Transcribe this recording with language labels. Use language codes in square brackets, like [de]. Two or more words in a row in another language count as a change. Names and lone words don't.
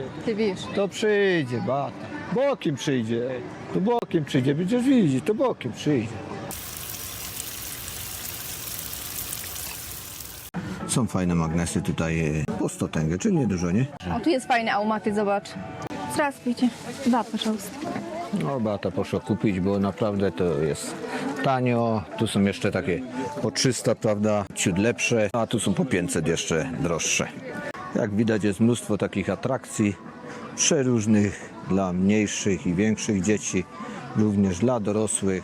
[pl] Ty wiesz. to przyjdzie, bata. Bokiem przyjdzie, to bokiem przyjdzie, będziesz widzieć, to bokiem przyjdzie. Są fajne magnesy tutaj po 100 tęgę, czyli niedużo, nie? O, tu jest fajny aumaty, zobacz. [ru] Здравствуйте. Да, пожалуйста. [pl] No Beata poszła kupić, bo naprawdę to jest tanio. Tu są jeszcze takie po 300, prawda, ciut lepsze, a tu są po 500 jeszcze droższe. Jak widać jest mnóstwo takich atrakcji przeróżnych dla mniejszych i większych dzieci, również dla dorosłych.